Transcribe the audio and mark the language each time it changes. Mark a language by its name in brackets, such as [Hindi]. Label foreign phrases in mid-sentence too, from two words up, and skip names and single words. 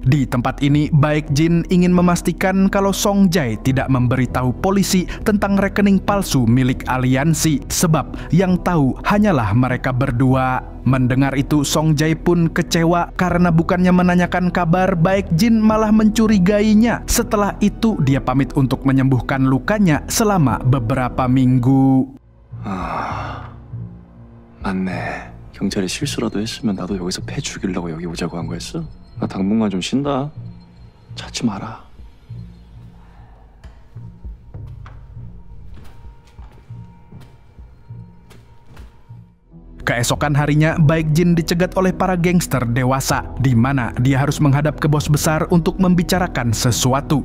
[Indonesian] Di tempat ini, Baekjin ingin memastikan kalau Song Jae tidak memberitahu polisi tentang rekening palsu milik aliansi, sebab yang tahu hanyalah mereka berdua. Mendengar itu, Song Jae pun kecewa karena bukannya menanyakan kabar, Baekjin malah mencurigainya. Setelah itu, dia pamit untuk menyembuhkan lukanya selama beberapa minggu. [Korean] 맞네. 경찰이 실수라도 했으면 나도 여기서 패 죽이려고 여기 오자고 한 거였어? 나 당분간 좀 쉰다. 찾지 마라. [Indonesian] Keesokan harinya, Baekjin dicegat oleh para gangster dewasa, di mana dia harus menghadap ke bos besar untuk membicarakan sesuatu.